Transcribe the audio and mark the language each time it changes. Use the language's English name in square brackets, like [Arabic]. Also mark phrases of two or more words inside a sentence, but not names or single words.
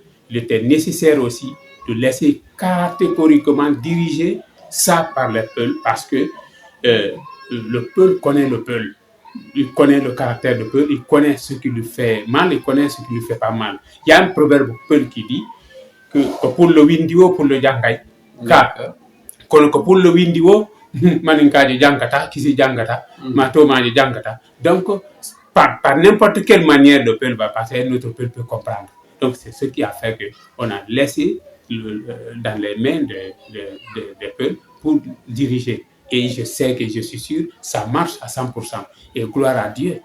[French] Il était nécessaire aussi de laisser catégoriquement diriger ça par les Peuls parce que le Peul connaît le Peul. Il connaît le caractère de Peul, il connaît ce qui lui fait mal, il connaît ce qui lui fait pas mal. Il y a un proverbe Peul qui dit que pour le Windio, pour le Jangay, que pour le Windio, [Fula] maninkaji jangata, kisi jangata, matomaji jangata. [French] Donc, par n'importe quelle manière le Peul va passer, notre Peul peut comprendre. Donc, c'est ce qui a fait qu'on a laissé dans les mains des Peuls pour diriger. Et je sais que je suis sûr, ça marche à 100%. Et gloire à Dieu.